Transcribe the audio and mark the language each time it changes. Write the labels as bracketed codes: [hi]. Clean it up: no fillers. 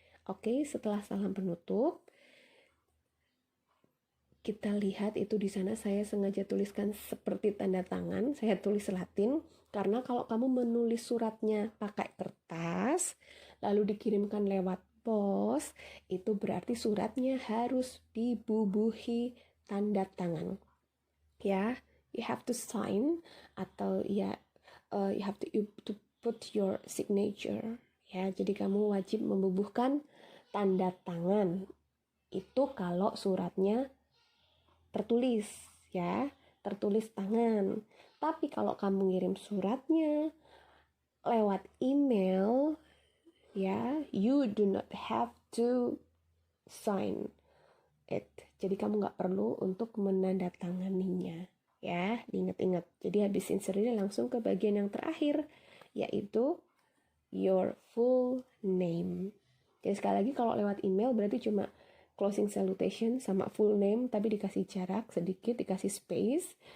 [id] Oke, setelah salam penutup kita lihat itu di sana saya sengaja tuliskan seperti tanda tangan, saya tulis Latin karena kalau kamu menulis suratnya pakai kertas lalu dikirimkan lewat pos, itu berarti suratnya harus dibubuhi tanda tangan. [en] Ya, you have to sign [id] atau ya [en] you have to put your signature. [id] Ya, jadi kamu wajib membubuhkan tanda tangan. Itu kalau suratnya tertulis, ya, tertulis tangan. Tapi kalau kamu ngirim suratnya lewat email, ya, [en] you do not have to sign it. [id] Jadi kamu nggak perlu untuk menandatanganinya, ya, diingat-ingat. Jadi habis insertnya langsung ke bagian yang terakhir, yaitu [en] your full name. [id] Jadi sekali lagi kalau lewat email berarti cuma closing salutation sama full name, tapi dikasih jarak sedikit, dikasih space.